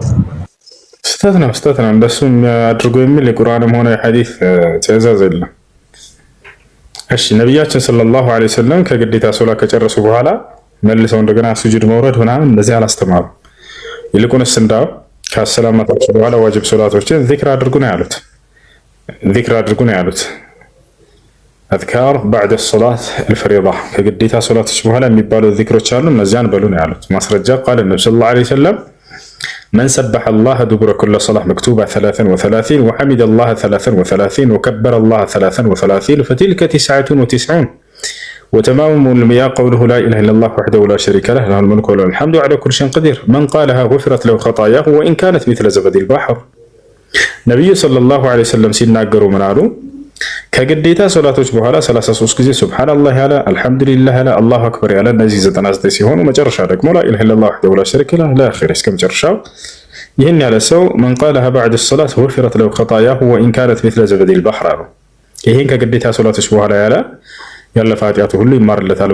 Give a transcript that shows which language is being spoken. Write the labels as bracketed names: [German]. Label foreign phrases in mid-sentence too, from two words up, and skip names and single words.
[Amharic] ስህተት ነው። እንደሱ አድርጎ የሚል የቁርአንም ሆነ የሐዲስ ትዕዛዝ የለም። እሺ ነብያችን [Arabic] صلى الله عليه وسلم [Amharic] ከግዴታ ሶላት ከጨረሱ በኋላ መልሰው እንደገና ስጁድ መውረድ ምናምን እንደዚህ አላስተማሩ። ይልቁንስ እንዳው ከሰላማታቸው በኋላ ዋጅብ ሶላቶችን ዚክር አድርጉ ነው ያሉት። አዝካር [Arabic] بعد الصلاه الفريضه [Amharic] ከግዴታ ሶላቶች በኋላ የሚባሉ ዚክሮች አሉ፣ እነዚያን በሉ ነው ያሉት። ማስረጃ ቃል ነብዩ [Arabic] صلى الله عليه وسلم من سبح الله دبر كل صلاة مكتوبة 33 وحمد الله 33 وكبر الله 33 فتلك 99 وتمام المياه قوله لا إله إلا الله وحده لا شريك له له الملك وله الحمد على كل شيء قدير من قالها غفرت له خطاياه وإن كانت مثل زبد البحر. نبي صلى الله عليه وسلم [Amharic] ሲናገሩ ምን አሉ? ከግዴታ ሶላቶች በኋላ 33 ጊዜ ሱብሃንአላህ ያለ አልሐምዱሊላህ ያለ [Arabic] الله أكبر [Amharic] ያለ እነዚህ 99 ሲሆኑ መጨረሻ ደግሞ [Arabic] لا إله إلا الله وحده لا شريك له [Amharic] ለአኺር እስከ መጨረሻው ይህን ያለ ሰው [Arabic] من قالها بعد صلاة وغفرت له خطاياه وإن كانت مثل زبد البحر [Amharic] አሉ። ይህን ከግዴታ ሶላቶች በኋላ ያለ ያለፈ ኃጢአቱ ሁሉ ይማርለታል